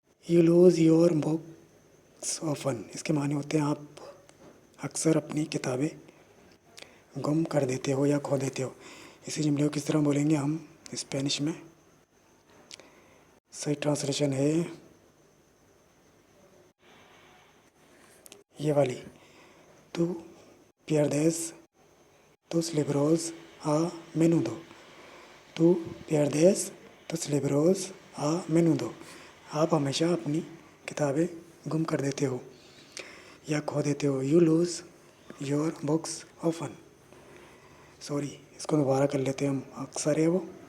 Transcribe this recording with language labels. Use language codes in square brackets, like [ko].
[en] you lose your books often, [hi] इसके माने होते हैं आप अक्सर अपनी किताबें गुम कर देते हो या खो देते हो। इसी जुमले को किस तरह बोलेंगे हम स्पेनिश में? सही ट्रांसलेशन है ये वाली, [es] tú pierdes tus libros a menudo। tú pierdes tus libros a menudo, [hi] आप हमेशा अपनी किताबें गुम कर देते हो या खो देते हो। [en] you lose your books often, [hi] sorry इसको दोबारा कर लेते हैं हम, अक्सर है वो।